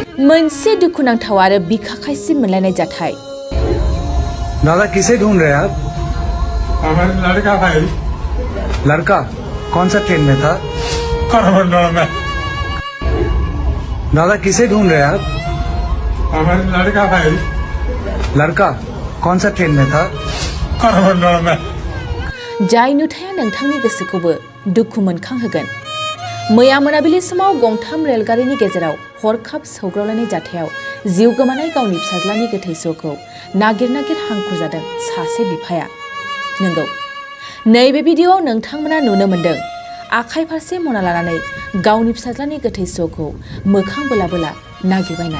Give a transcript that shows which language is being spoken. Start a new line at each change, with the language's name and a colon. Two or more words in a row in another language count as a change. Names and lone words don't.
Bodo: मोनसे दुखुनांथाव आरो बिखाखायसि मोनलायनाय जाथाय।
Hindi: दादा किसे ढूंढ रहे हैं आप? हमारा लड़का भाई। लड़का कौन सा ट्रेन में था? कोरमंडल में। दादा किसे ढूंढ रहे हैं आप? हमारा लड़का भाई। लड़का कौन सा ट्रेन में था? कोरमंडल में।
Bodo: जाय नुथाया नोंथांनि गोसोखौबो दुखु मोनखांहोगोन। मैया मोनाबिलि समाव गंथाम रेलगारिनि गेजेराव हरखाब सौग्रावलायनाय जाथायाव जिउ गोमानाय गावनि फिसाज्लानि गोथै सहखौ नागिर हांखुर जादों सासे बिफाया। नंगौ, नैबे भिडिअ'आव नोंथांमोना नुनो मोन्दों आखाइ फारसे मना लानानै गावनि फिसाज्लानि गोथै सहखौ मोखां बोला बोला नागिरबायनाय।